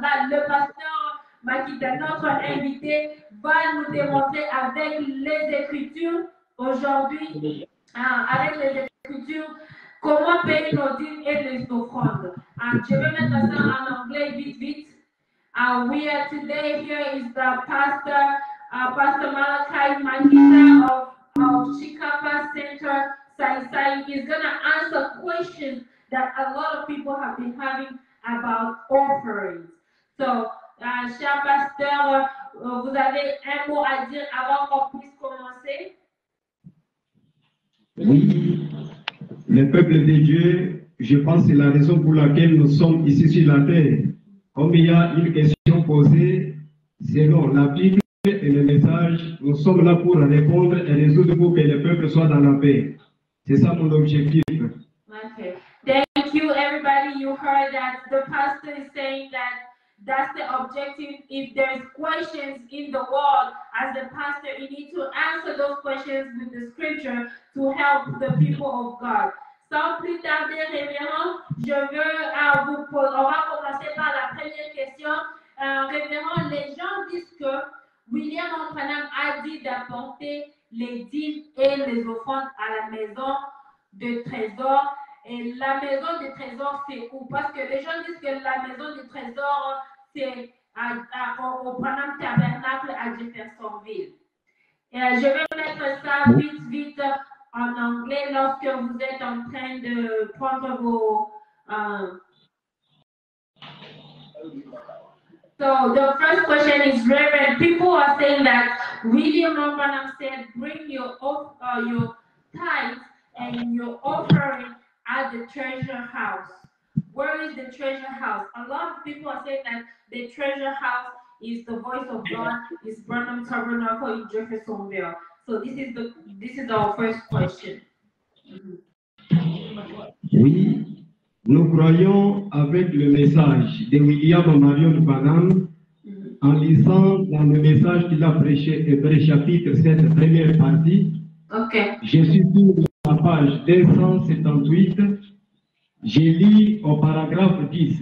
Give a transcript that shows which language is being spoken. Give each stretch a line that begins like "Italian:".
French: Là, le pasteur Makita, notre invité, va nous démontrer avec les Écritures aujourd'hui, avec les Écritures, comment payer nos dîmes et les offrandes. Je vais mettre ça en anglais vite.
English: We are today here is the pastor, Pastor Malachi Makita of Chikapa Center, Saïsaï. He's going to answer questions that a lot of people have been having about offerings.
French: So, cher pasteur, vous avez un mot à dire avant qu'on puisse commencer? Oui, le peuple de Dieu, je pense que c'est la raison pour laquelle nous sommes ici sur la terre. Comme il y a une question posée, selon la Bible et le message, nous sommes là pour répondre et résoudre pour que le peuple soit dans la paix. C'est ça mon objectif.
English: Okay. Thank you, everybody. You heard that the pastor is saying that that's the objective. If there's questions in the world, as the pastor, you need to answer those questions with the scripture to help the people of God.
French: Sans plus tarder, révérend, je veux vous poser, on va commencer par la première question. Révérend, les gens disent que William Branham a dit d'apporter les dîmes et les offrandes à la maison de trésor. Et la maison de trésor, c'est où? Parce que les gens disent que la maison de trésor, c'est au Branham Tabernacle à Jeffersonville. Et je vais mettre ça vite en anglais lorsque vous êtes en train de prendre vos...
English: So the first question is, Reverend, people are saying that William Branham said, bring your tithes and your offering at the treasure house. Where is the treasure house? A lot of people are saying that the treasure house is the voice of God, is Branham Tabernacle in Jeffersonville. So this is our first question.
French: Oui, nous croyons avec le message de William Marion Branham en lisant dans le message qu'il a prêché, Hébreux chapitre 7, première partie. Okay. Je suis sur la page 278. Je lis au paragraphe 10.